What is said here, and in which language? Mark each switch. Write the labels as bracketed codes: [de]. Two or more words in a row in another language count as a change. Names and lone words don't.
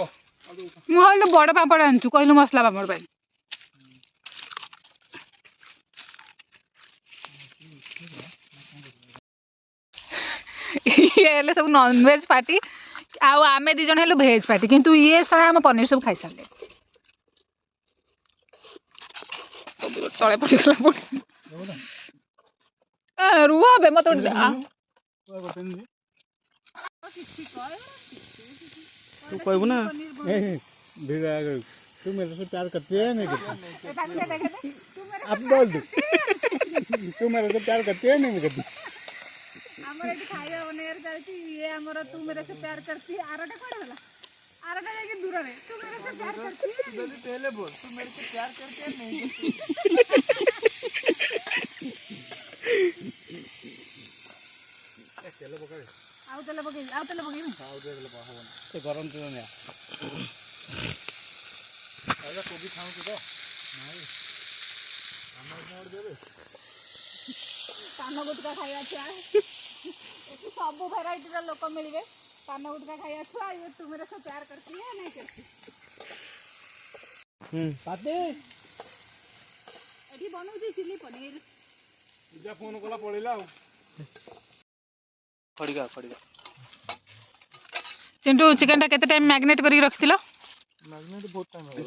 [or] ମୁଁ କହିଲି ବଡ଼ ପାମ୍ପଡ଼ ଆଣିଛୁ କହିଲୁ ମସଲା ପାମ୍ପଡ଼ ପାଇଁ ଇଏ ହେଲେ ସବୁ ନନଭେଜ ପାର୍ଟି ଆଉ ଆମେ ଦି ଜଣ ହେଲୁ ଭେଜ ପାର୍ଟି କିନ୍ତୁ ଇଏ ଶହେ ଆମ ପନିର ସବୁ ଖାଇସାରିଲେ ତଳେ ପଡ଼ିଗଲା ରୁହ ବେ ମତେ [hi] तू कहबू ना तू मेरे से प्यार करती है नहीं करती अब बोल दू तू मेरे से प्यार करती है नहीं करती [or] ଆମର ଏଠି ଖାଇବା ବନେଇବାର ଚାଲିଛି ଇଏ ଆମର [hi] तू मेरे से प्यार करती [or] ଆରଟା କୁଆଡ଼େ ଗଲା ଆରଟା ଯାଇକି ଦୂରରେ [hi] तू मेरे से प्यार करती पहले बोल तू मेरे से प्यार करती है नहीं चलो पकड़ [or] ଆଉ ତେଲ ପକେଇବି ସେ ଗରମ ତେଲ ନିଆ କୋବି ଖାଉଛୁ ତ ପାନ ଗୁଟକା ଖାଇବା ଛୁଆ ଏଠି ସବୁ ଭେରାଇଟିର ଲୋକ ମିଳିବେ ପାନ ଗୁଟକା ଖାଇବା ଛୁଆ ଇଏ [hi] तू मेरे से प्यार करती है नहीं करती [or] ପାତି ଏଠି ବନଉଛି ଚିଲି ପନିର ପୂଜା ଫୋନ କଲା ପଳେଇଲା ଆଉ ଖଡ଼ିକା ଚିଣ୍ଟୁ ଚିକେନଟା କେତେ ଟାଇମ୍ ମ୍ୟାଗ୍ନେଟ୍ କରିକି ରଖିଥିଲ ମ୍ୟାଗ୍ନେଟ୍ ବହୁତ ଟାଇମ୍ ହେଇଗଲା